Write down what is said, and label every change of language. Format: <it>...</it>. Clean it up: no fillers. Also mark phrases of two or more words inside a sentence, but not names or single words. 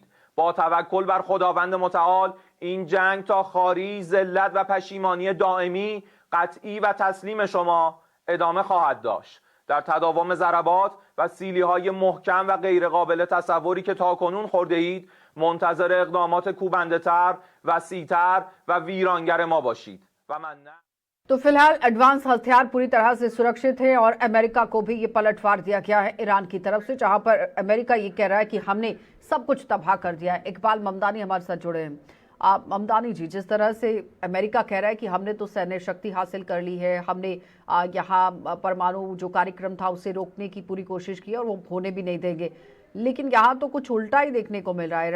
<fa>با توکل بر خداوند متعال این جنگ تا خواری، ذلت و پشیمانی دائمی، قطعی و تسلیم شما ادامه خواهد داشت. در تداوم ضربات و سیلی‌های محکم و غیرقابل تصوری که تاکنون خورده اید منتظر اقدامات کوبنده‌تر، وسیع‌تر و ویرانگر ما باشید و من نه.</fa> <hi>तो फिलहाल एडवांस हथियार पूरी तरह से सुरक्षित है और अमेरिका को भी ये पलटवार दिया गया है ईरान की तरफ से, जहां पर अमेरिका ये कह रहा है कि हमने सब कुछ तबाह कर दिया है। इकबाल ममदानी हमारे साथ जुड़े हैं। ममदानी जी, जिस तरह से अमेरिका कह रहा है कि हमने तो सैन्य शक्ति हासिल कर ली है, हमने यहाँ परमाणु जो कार्यक्रम था उसे रोकने की पूरी कोशिश की और वो होने भी नहीं देंगे, लेकिन यहाँ तो कुछ उल्टा ही देखने को मिल रहा है।</hi>